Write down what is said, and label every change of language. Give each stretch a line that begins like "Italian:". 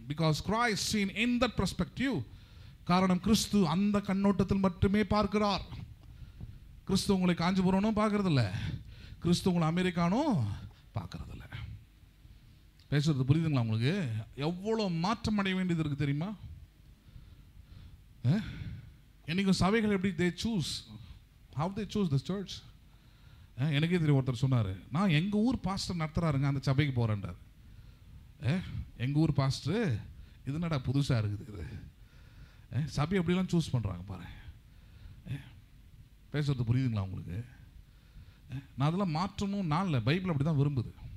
English: Because Christ seen in that perspective.
Tamil: காரணம், கிறிஸ்து அந்த கண்ணோட்டத்தில் மட்டுமே பார்க்கிறார். கிறிஸ்து உங்களை காஞ்சிபுரனும் பார்க்கறதில்ல, கிறிஸ்து உங்களை அமெரிக்கானும் பார்க்கறதில்ல. பேசுறது புரியுதுங்களா உங்களுக்கு? எவ்வளோ மாற்றம் அடைய வேண்டியது இருக்கு தெரியுமா? என்னைக்கும் சபைகள் எப்படி
English: they choose, how they choose this church.
Tamil: எனக்கே தெரியும், ஒருத்தர் சொன்னார், நான் எங்கள் ஊர் பாஸ்டர் நடத்துகிறாருங்க, அந்த சபைக்கு போகிறேன்றார். எங்கள் ஊர் பாஸ்டர், இது என்னடா புதுசாக இருக்குது, சபை எப்படிலாம் சூஸ் பண்ணுறாங்க பாரு. பேசுறது புரியுதுங்களா உங்களுக்கு? நான் அதெல்லாம் மாற்றணும் நான் இல்லை, பைபிள் அப்படி தான் விரும்புது.